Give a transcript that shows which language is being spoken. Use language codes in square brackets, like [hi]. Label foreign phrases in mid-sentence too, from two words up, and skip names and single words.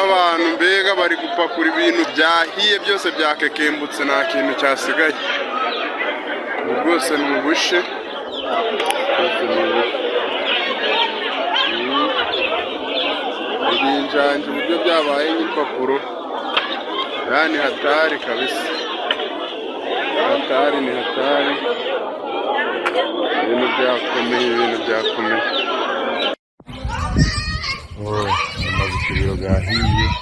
[rw] Abantu mbega bari gupakura ibintu byahiye byose, byakekembutse, nta kintu cyasigaye. Rwose ni ubushe, ibinjanje uburyo byabaye nk'ipapuro. [sw] Yani hatari kabisa, hatari, ni hatari. [rw] Ibintu byakomeye. Amaze ikibiro gahiye.